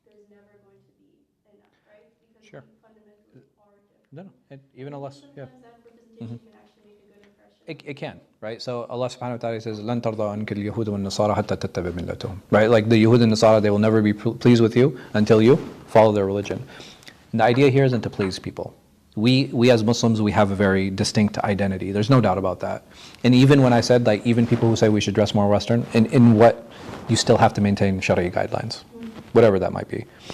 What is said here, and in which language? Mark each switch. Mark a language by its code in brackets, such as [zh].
[en] never going to be enough, right? Because Sure. we fundamentally are different. No, even unless, yeah. Sometimes that representation can actually make a good impression. It can, right? So Allah subhanahu wa ta'ala says, [ar] لَن تَرْضَى عَنْكَ الْيَهُودُ وَالنَّصَارَى حَتَّى تَتَّبِعَ مِلَّتَهُم. [en] Right? Like the Yahud and Nasara, they will never be pleased with you until you follow their religion. And the idea here isn't to please people. We as Muslims, we have a very distinct identity. There's no doubt about that. And even when I said, like, even people who say we should dress more Western, in what you still have to maintain Sharia guidelines, whatever that might be.